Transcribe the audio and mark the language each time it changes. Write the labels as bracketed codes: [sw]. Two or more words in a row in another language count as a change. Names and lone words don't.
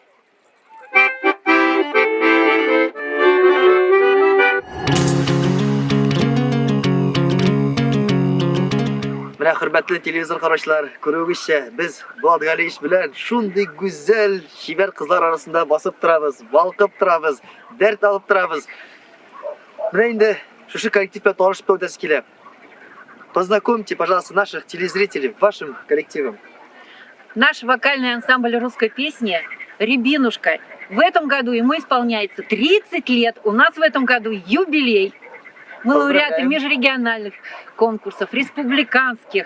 [tt] Менә хөрмәтле телевизор караучылар, күрүегезчә, без Булат Галиевич белән шундый гүзәл, чибәр кызлар арасында басып торабыз, балкып торабыз, дәрт алып торабыз. Менә инде шушы коллектив белән танышып та үтәсе килә. [ru] Познакомьте, пожалуйста, наших телезрителей вашим коллективом. Наш вокальный ансамбль русской песни «Рябинушка». В этом году ему исполняется 30 лет. У нас в этом году юбилей. Мы лауреаты межрегиональных конкурсов, республиканских.